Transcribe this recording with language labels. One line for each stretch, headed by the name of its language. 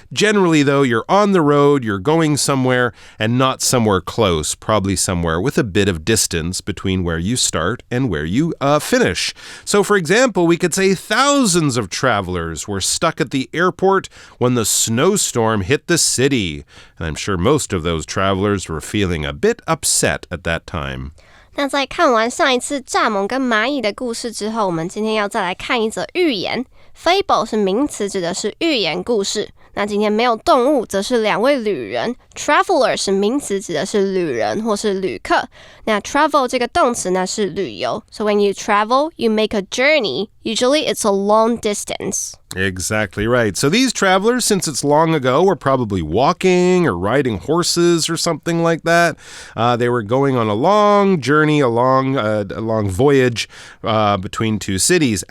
English: Generally, though, you're on the road, you're going somewhere, and not somewhere close, probably somewhere with a bit of distance between where you start and where you finish. So, for example, we could say thousands of travelers were stuck at the airport when the snowstorm hit the city. And I'm sure most of those travelers were feeling a bit upset at that time.
Chinese: 那在看完上一次蚱蜢跟蚂蚁的故事之后，我们今天要再来看一则寓言。 Fable 是名词，指的是寓言故事。那今天没有动物，则是两位旅人。 Traveler 是名词，指的是旅人或是旅客。那 travel 这个动词呢是旅游。
English: So when you travel, you make a journey. Usually it's a long distance. Exactly right. So these travelers, since it's long ago, were probably walking or riding horses or something like that. They were going on a long journey, a long voyage between two cities.